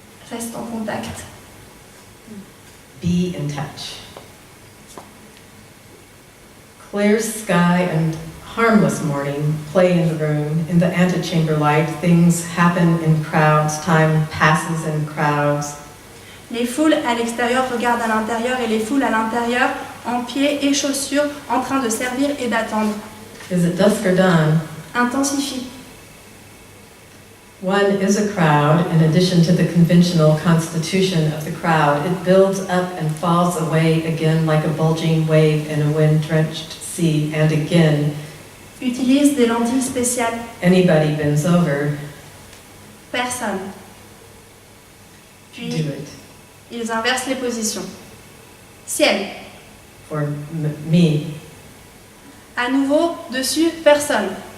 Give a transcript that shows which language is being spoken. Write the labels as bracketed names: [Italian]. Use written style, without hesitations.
[French] Reste en contact. [English] Be in touch. Clear sky and harmless morning play in the room. In the antechamber light, things happen in crowds. Time passes in crowds. [French] Les foules à l'extérieur regardent à l'intérieur et les foules à l'intérieur, en pieds et chaussures, en train de servir et d'attendre. [English] Is it dusk or dawn? [French] Intensifie. [English] One is a crowd in addition to the conventional constitution of the crowd. It builds up and falls away again like a bulging wave in a wind-drenched sea, and again. [French] Utilise des lentilles spéciales. [English] Anybody bends over. [French] Personne. [English] Do [French] Puis, [English] it. [French] ils inversent les positions. Ciel. [English] For me. [French] À nouveau, dessus, personne.